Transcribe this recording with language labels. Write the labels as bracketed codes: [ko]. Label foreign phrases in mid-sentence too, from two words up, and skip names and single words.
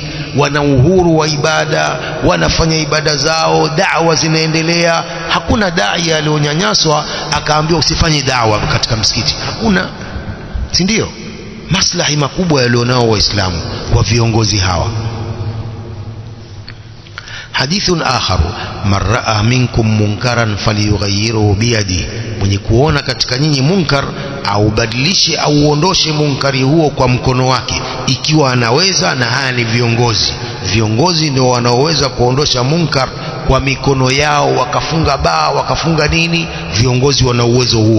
[sw] Wana uhuru wa ibada, wanafanya ibada zao, da'wa zinaendelea. Hakuna dai aliyonyanyaswa akaambiwa usifanye da'wa katika msikiti, hakuna, si ndio? Maslahi makubwa yalionao Waislamu kwa viongozi hawa. [ar] حديث آخر، من رأى منكم منكرا فليغيره بيده، [sw] mwenye kuona katika nyinyi munkar au badilishe au uondoshe munkari huo kwa mkono wake, ikiwa anaweza. Na haya ni viongozi ndio wanaoweza kuondosha munkar kwa mikono yao, wakafunga baa, wakafunga nini, viongozi wana uwezo huo.